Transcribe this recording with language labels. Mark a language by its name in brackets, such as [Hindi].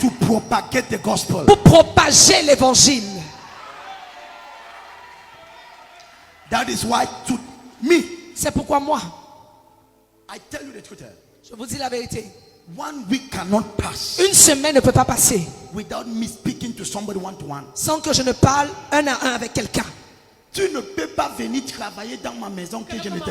[English] to propagate the gospel. [French] pour propager l'évangile. [English] That is why to me, [French] C'est pourquoi moi, [English] I tell you the truth. [French] je vous dis la vérité. [English] 1 week cannot pass [French] Une semaine ne peut pas passer [English] without me speaking to somebody one to one. [French] sans que je ne parle un à un avec quelqu'un. Tu ne peux pas venir travailler dans ma maison que je ne te